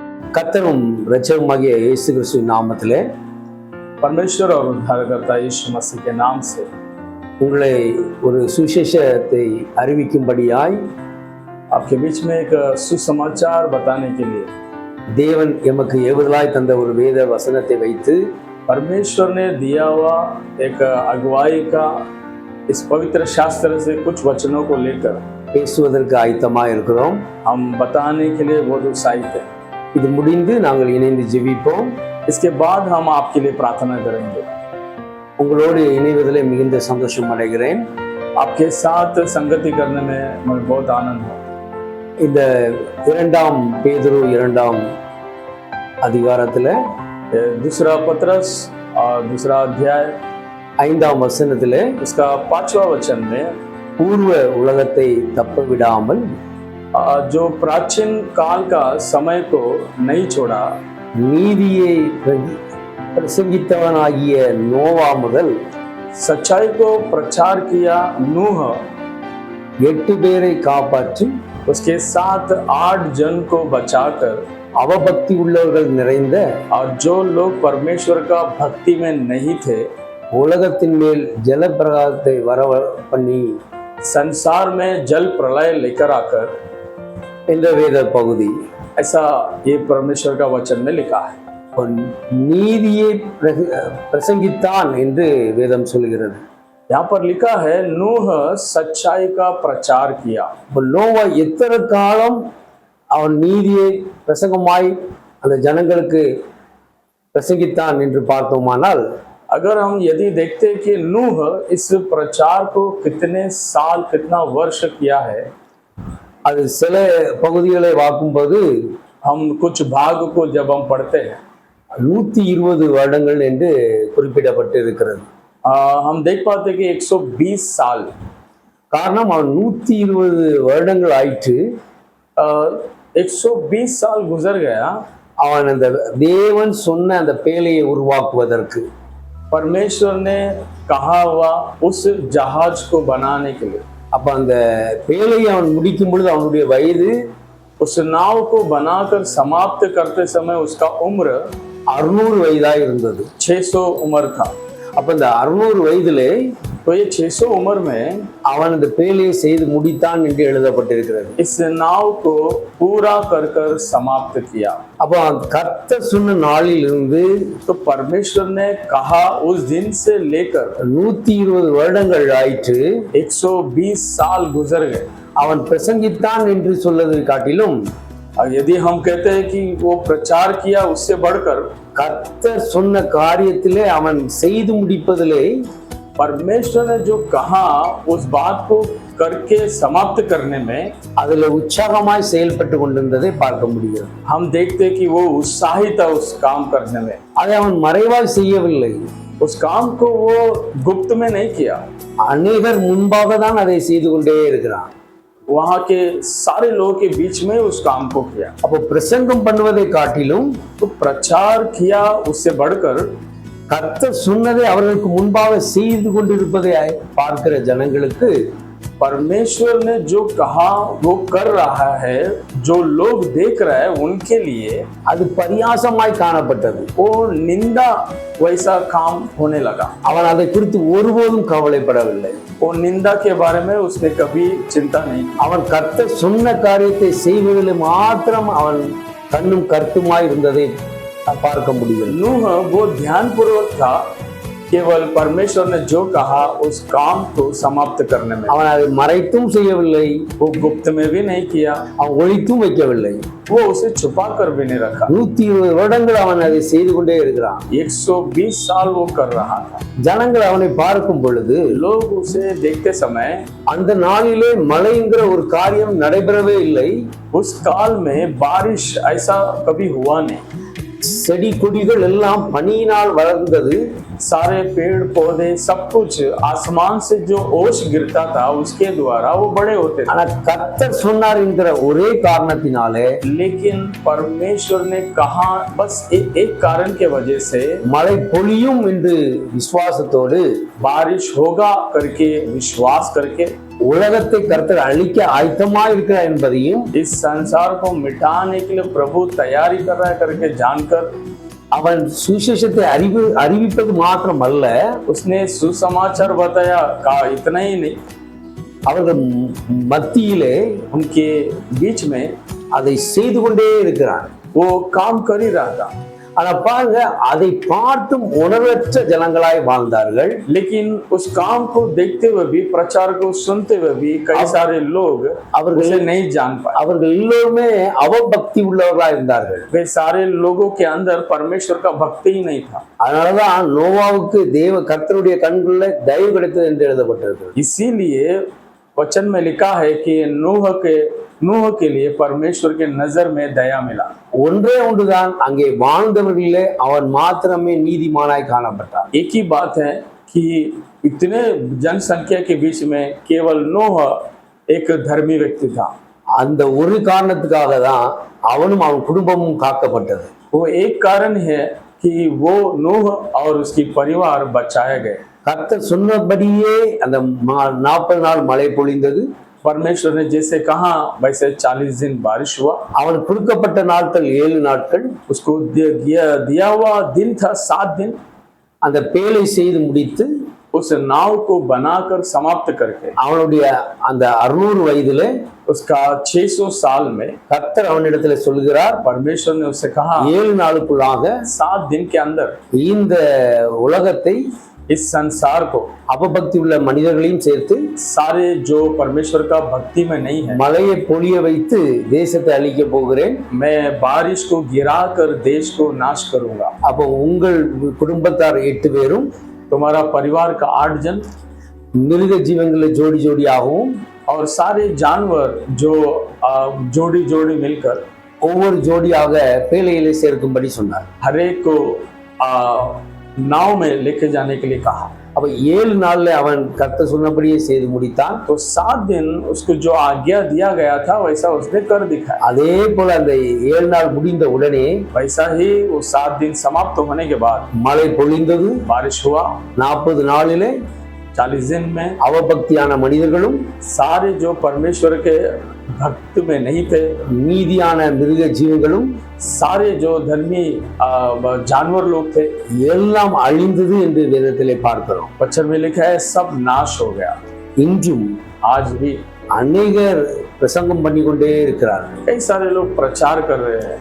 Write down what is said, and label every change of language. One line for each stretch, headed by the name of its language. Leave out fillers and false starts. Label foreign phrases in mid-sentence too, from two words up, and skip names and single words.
Tamil: கர்த்தரும் இரட்சகருமாகிய இயேசு கிறிஸ்துவின் நாமத்திலே
Hindi: परमेश्वर और उद्धारकर्ता यीशु मसीह के नाम से
Tamil: உங்களை ஒரு சுவிசேஷத்தை அறிவிக்கும்படியாய்
Hindi: आपके बीच में एक सुसमाचार बताने के लिए
Tamil: தேவன் எமக்கு ஏவுதலாய் தந்த ஒரு வேத வசனத்தை வைத்து
Hindi: परमेश्वर ने दिया हुआ एक अगुवाई का इस पवित्र शास्त्र से कुछ वचनों को लेकर
Tamil: பேசுவதற்கு ஆயத்தமாக இருக்கிறோம்.
Hindi: हम बताने के लिए बहुत उत्साहित हैं।
Tamil: இது முடிந்து நாங்கள் இணைந்து ஜெபிப்போம்.
Hindi: इसके बाद हम आपके लिए प्रार्थना करेंगे।
Tamil: உங்களோடு இணைவதிலே மிகுந்த சந்தோஷம் அடைகிறேன்.
Hindi: आपके साथ संगति करने में मुझे बहुत आनंद है।
Tamil: இந்த இரண்டாம் பேதுரு இரண்டாம் அதிகாரத்துல
Hindi: दूसरा पत्रस और दूसरा अध्याय
Tamil: ஐந்தாம் வசனத்திலே
Hindi: उसका 5वां वचन में
Tamil: பூர்வ உலகத்தை தப்ப விடாமல்
Hindi: जो प्राचीन काल का समय को नहीं छोड़ा,
Tamil: நீதியை பிரசங்கித்தவனாகிய நோவா முதல்
Hindi: सच्चाई को प्रचार किया नूह,
Tamil: 8 பேரை காப்பாற்றி
Hindi: उसके साथ 8 जन को बचाकर,
Tamil: அவபக்தி உள்ளவர்கள் நிறைந்த
Hindi: और जो लोग परमेश्वर का भक्ति में नहीं थे
Tamil: உலகத்தின் மேல் ஜலப்பிரகாரத்தை வர பண்ணி
Hindi: संसार में जल प्रलय लेकर आकर,
Tamil: என்ற வேத பகுதி
Hindi: ऐसा ये परमेश्वर का वचन में लिखा है।
Tamil: நீதியை பிரசங்கித்தான் என்று வேதம் சொல்கிறது.
Hindi: यहाँ पर लिखा है नूह सच्चाई का प्रचार किया।
Tamil: நோவா எத்தனை காலம் அவன் நீதியை பிரசங்கமாய் அந்த ஜனங்களுக்கு பிரசங்கித்தான் என்று பார்த்தோமானால்,
Hindi: अगर हम यदि देखते कि नूह इस प्रचार को कितने साल कितना वर्ष किया है,
Tamil: அது சில பகுதிகளை பார்க்கும்போது
Hindi: हम कुछ भाग को जब हम पढ़ते हैं
Tamil: 120 வருடங்கள் என்று குறிப்பிடப்பட்டு இருக்கிறது.
Hindi: हम देख पाते कि 120 साल,
Tamil: காரணம் அவன் 120 வருடங்கள் ஆயிற்று
Hindi: 120 साल गुजर गया
Tamil: அவன் அந்த தேவன் சொன்ன அந்த பேழையை உருவாக்குவதற்கு.
Hindi: परमेश्वर ने कहा हुआ उस जहाज को बनाने के लिए।
Tamil: அப்ப அந்த பேழையை அவன் முடிக்கும் பொழுது அவனுடைய வயது
Hindi: उस नाव को बनाकर समाप्त करते समय उसका उम्र
Tamil: 600 வயதா இருந்தது.
Hindi: 600 उम्र था।
Tamil: அப்ப இந்த 600 வயதிலே
Hindi: तो ये 600 उम्र में
Tamil: அவன் அந்த பேழையை செய்து முடித்தான் என்று எழுதப்பட்டிருக்கிறது.
Hindi: इस नाव को पूरा कर कर समाप्त किया।
Tamil: அப்ப கர்த்தர் சொன்ன நாளில் இருந்து
Hindi: तो परमेश्वर ने कहा उस दिन से लेकर
Tamil: 120 வருடங்கள் ஆயிற்று
Hindi: 120 साल गुजर गए।
Tamil: அவன் பிரசங்கித்தான் என்று சொல்வதை காட்டிலும்
Hindi: और यदि हम कहते हैं कि वो प्रचार किया, उससे बढ़कर
Tamil: கர்த்தர் சொன்ன காரியத்திலே அவன் செய்து முடிப்பதிலே
Hindi: परमेश्वर ने जो कहा उस बात को करके समाप्त करने में
Tamil: அதுல உற்சாகமாய் செயல்பட்டு கொண்டிருந்ததை பார்க்க முடியும்.
Hindi: हम देखते कि वो उत्साहित था उस काम करने में।
Tamil: அதை அவன் மறைவாய் செய்யவில்லை.
Hindi: उस काम को वो गुप्त में नहीं किया,
Tamil: அநேகர் முன்பாக தான் அதை செய்து கொண்டே இருக்கிறான்.
Hindi: वहां के सारे लोगों के बीच में उस काम को किया।
Tamil: அப்போ பிரசங்கம் பண்ணுவதை காட்டிலும்
Hindi: तो प्रचार किया, उससे बढ़कर
Tamil: கர்த்தர் சொன்னதை அவர்களுக்கு முன்பாக செய்து கொண்டிருப்பதை பார்க்கிற ஜனங்களுக்கு
Hindi: परमेश्वर ने जो कहा वो कर रहा है, जो लोग देख रहे हैं उनके लिए
Tamil: அது பரியாசமாய் காணப்பட்டது.
Hindi: वो निंदा वैसा काम होने लगा।
Tamil: அவன் அதை குறித்து ஒருபோதும் கவலைப்படவில்லை.
Hindi: वो निंदा के बारे में उसने कभी चिंता नहीं की।
Tamil: அவன் கர்த்தர் சொன்ன காரியத்தை செய்வதில் மாத்திரம் அவன் கண்ணும் கருத்துமாய் இருந்ததை பார்க்க முடியும்.
Hindi: नूह वो ध्यानपूर्वक था, केवल परमेश्वर ने जो कहा उस काम को समाप्त करने में।
Tamil: அவன் அதை மறைத்தும் செய்யவில்லை,
Hindi: वो गुप्त में भी नहीं किया,
Tamil: அவன் ஒளித்தும் வைக்கவில்லை.
Hindi: वो उसे छुपा कर भी नहीं रखा।
Tamil: 120 வருடங்கள் அவன் அதை செய்து கொண்டே இருக்கிறான்.
Hindi: 120 साल वो कर रहा था।
Tamil: ஜனங்கள் அவனை பார்க்கும் பொழுது
Hindi: लोग उसे देखते समय
Tamil: அந்த நாளிலே மழைங்கிற ஒரு காரியம் நடைபெறவே இல்லை.
Hindi: उस काल में बारिश ऐसा कभी हुआ नहीं।
Tamil: செடி கொடிகள் எல்லாம் பனியினால் வளர்ந்தது.
Hindi: सारे पेड़ पौधे सब कुछ आसमान से जो ओश गिरता था उसके द्वारा वो बड़े होते थे।
Tamil: ஆனா கர்த்தர் சொன்னார் என்கிற ஒரே காரணத்தினாலே
Hindi: लेकिन परमेश्वर ने कहा बस एक कारण के वजह से
Tamil: மழை பொழியும் என்று விசுவாசத்தோடு
Hindi: बारिश होगा करके विश्वास करके
Tamil: உலகத்தை கர்த்தர் அழிக்க ஆயத்தமா இருக்கிறார் என்பதையும்
Hindi: इस संसार को मिटाने के लिए प्रभु तैयारी कर रहा है करके जानकर
Tamil: அவன் சுவிசேஷத்தை அறிவிப்பது மாத்திரமல்ல,
Hindi: उसने सुसमाचार बताया। कहा इतना ही नहीं,
Tamil: அவர்கள் மத்தியிலே
Hindi: उनके बीच में
Tamil: அதை செய்து கொண்டே இருக்கிறான்.
Hindi: वो काम कर ही रहा था।
Tamil: ஆனா பாருங்க, அதை பார்த்தும் உணர்வற்ற ஜனங்களாய் வாழ்ந்தார்கள்.
Hindi: लेकिन उस काम को देखते हुए भी, प्रचार को सुनते हुए भी कई सारे लोग उसे नहीं जान पाए।
Tamil: அவர்கள் எல்லோருமே அவபக்தி உள்ளவர்களாய் இருந்தார்கள்.
Hindi: वे सारे लोगों के अंदर परमेश्वर का भक्ति ही नहीं था।
Tamil: அதனாலதான் நோவாவுக்கு கர்த்தருடைய கண்களில் தயவு கிடைத்தது என்று எழுதப்பட்டிருக்கிறது.
Hindi: इसीलिए वचन में लिखा है कि नूह के लिए परमेश्वर के नजर में दया मिला।
Tamil: ஒன்றே ஒன்றுதான், அங்கே வாழ்ந்தவர்களிலே அவன் மாத்திரமே நீதிமானாய் காணப்பட்டான்.
Hindi: एक ही बात है कि इतने जनसंख्या के बीच में केवल नूह एक धर्मी व्यक्ति था।
Tamil: அந்த ஒரு காரணத்துக்காக தான் அவனும் அவன் குடும்பமும் காக்கப்பட்டது.
Hindi: वो एक कारण है कि वो नूह और उसकी परिवार बचाए गए।
Tamil: கர்த்தர் சொன்னபடியே அந்த 40 நாள் மழை பொழிந்தது.
Hindi: परमेश्वर ने जैसे कहा वैसे 40 दिन बारिश हुआ।
Tamil: அவனுக்கு கொடுக்கப்பட்ட நாட்கள் 7 நாட்கள்.
Hindi: उसको दिया हुआ दिन था 7 दिन।
Tamil: அந்த பேழை செய்து முடித்து
Hindi: उस नाव को बनाकर समाप्त करके
Tamil: அவனுடைய அந்த 600 வயதிலே,
Hindi: उसका 600 साल में
Tamil: கர்த்தர் அவனிடத்துல சொல்கிறார்,
Hindi: परमेश्वर ने उससे कहा
Tamil: 7 நாளுக்குள்ளாக
Hindi: 7 दिन के अंदर
Tamil: இந்த உலகத்தை,
Hindi: इस संसार को,
Tamil: அவபக்தி உள்ள மனிதர்களையும் சேர்த்து
Hindi: सारे जो परमेश्वर का भक्ति में नहीं है,
Tamil: மழையை பொழிய வைத்து தேசத்தை அழிக்க போகிறேன்.
Hindi: मैं बारिश को गिराकर देश को नाश करूंगा।
Tamil: அப்போ உங்கள் குடும்பத்தார் 8 பேரும்,
Hindi: तुम्हारा परिवार का 8 जन,
Tamil: மிருக ஜீவன்களை ஜோடி ஜோடியாகவும்,
Hindi: और सारे जानवर जो जोड़ी जोड़ी मिलकर
Tamil: ஒவ்வொரு ஜோடியாக பேழையிலே சேர்க்கும்படி சொன்னார்.
Hindi: हर एक को नाव में लेके जाने के लिए कहा।
Tamil: அப்ப 7 நாள்ல அவன் கர்த்தர் சொன்னபடியே செய்து முடித்தான்.
Hindi: तो 7 दिन उसको जो आज्ञा दिया गया था वैसा उसने कर दिखाया।
Tamil: அதே போல அந்த 7 நாள் முடிந்த உடனே
Hindi: वैसा ही वो 7 दिन समाप्त होने के बाद
Tamil: மழை பொழிந்தது.
Hindi: बारिश हुआ।
Tamil: 40 நாளிலே
Hindi: 40 दिन में
Tamil: அவபக்தியான மனிதர்களும்,
Hindi: सारे जो परमेश्वर के भक्त में नहीं थे,
Tamil: நீதியான மிருக ஜீவங்களும்,
Hindi: सारे जो धर्मी जानवर लोग थे,
Tamil: எல்லாம் அழிந்தது என்று வேதத்திலே பார்க்கிறோம்.
Hindi: वचन में लिखा है सब नाश हो गया।
Tamil: இன்றும்
Hindi: आज भी
Tamil: அநேகர் பிரசங்கம் பண்ணி கொண்டே இருக்கிறார்கள்.
Hindi: कई सारे लोग प्रचार कर रहे हैं।